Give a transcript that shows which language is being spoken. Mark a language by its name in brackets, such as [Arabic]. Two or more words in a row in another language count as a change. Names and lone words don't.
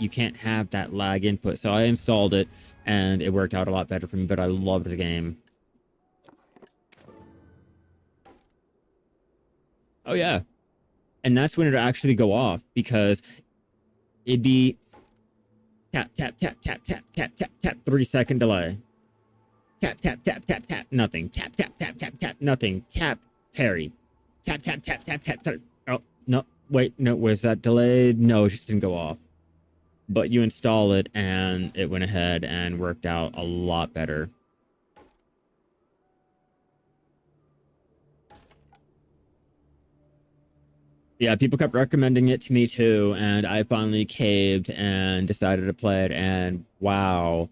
[English] You can't have that lag input. So I installed it and it worked out a lot better for me, but I loved the game. Oh yeah. And that's when it'd actually go off, because it'd be tap, tap, tap, tap, tap, tap, tap, tap, 3-second delay. Tap, tap, tap, tap, tap, nothing. Tap, tap, tap, tap, tap, nothing. Tap, parry. Tap, tap, tap, tap, tap, tap. Oh, no, wait, no, was that delayed? No, it just didn't go off. But you install it and it went ahead and worked out a lot better. Yeah, people kept recommending it to me too, and I finally caved and decided to play it, and wow.